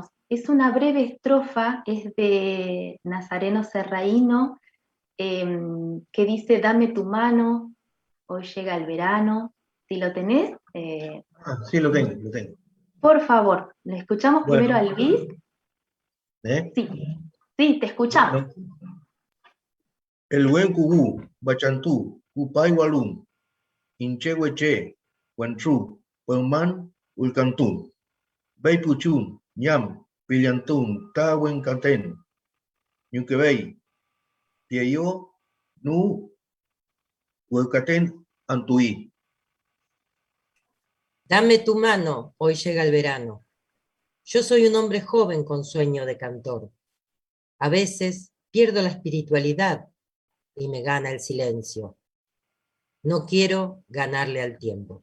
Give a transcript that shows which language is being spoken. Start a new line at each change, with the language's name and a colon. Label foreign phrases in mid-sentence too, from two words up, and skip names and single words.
Spanish: Es una breve estrofa, es de Nazareno Serraíno, que dice: dame tu mano, hoy llega el verano. Si lo tenés. Sí, lo tengo. Por favor, ¿le escuchamos primero a Luis? Sí, te escuchamos. Bueno.
Mapuche: El buen cugú, bachantú, cupay walum, inchehueche, huantru, huanman, ulcantún, beipuchún, ñam, pillantún, tawen caten, ñuquebey, pieyo, nu, huecaten, antuí.
Spanish: Dame tu mano, hoy llega el verano. Yo soy un hombre joven con sueño de cantor. A veces pierdo la espiritualidad y me gana el silencio. No quiero ganarle al tiempo.